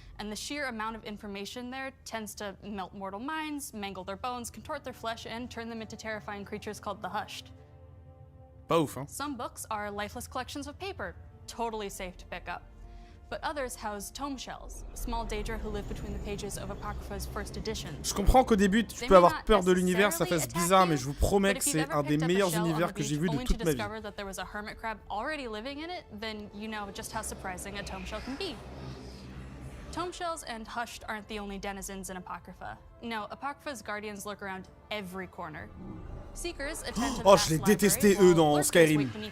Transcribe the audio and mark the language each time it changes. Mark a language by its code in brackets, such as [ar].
[en] And the sheer amount of information there tends to melt mortal minds, mangle their bones, contort their flesh, and turn them into terrifying creatures called the Hushed. Both, huh? Some books are lifeless collections of paper, totally safe to pick up. But others house tome shells, small Daedra who live between the pages of Apocrypha's first edition. [fr] Je comprends qu'au début tu peux avoir peur de l'univers, ça fasse bizarre, mais je vous promets que c'est un des meilleurs univers que j'ai vu de toute ma vie. [en] That there was a hermit crab already living in it, then you know just how surprising a tome shell can be. Tome shells and Hushed aren't the only denizens in Apocrypha. No, Apocrypha's guardians lurk around every corner. [fr] Oh, je l'ai détesté eux dans Skyrim.